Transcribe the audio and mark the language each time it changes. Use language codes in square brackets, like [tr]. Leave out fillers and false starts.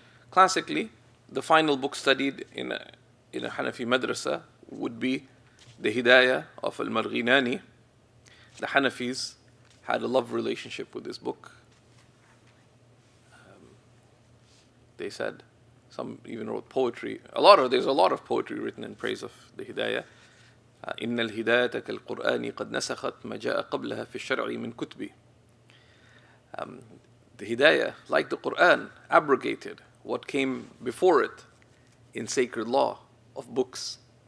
[en] Classically, the final book studied in a Hanafi madrasa would be the Hidayah of Al-Marghinani. The Hanafis had a love relationship with this book. They said, some even wrote poetry. There's a lot of poetry written in praise of the Hidayah. [ar] إن الهداية كالقرآن قد نسخت ما جاء قبلها في الشرع من كتبي. [en] The Hidayah, like the Quran, abrogated what came before it in sacred law of books.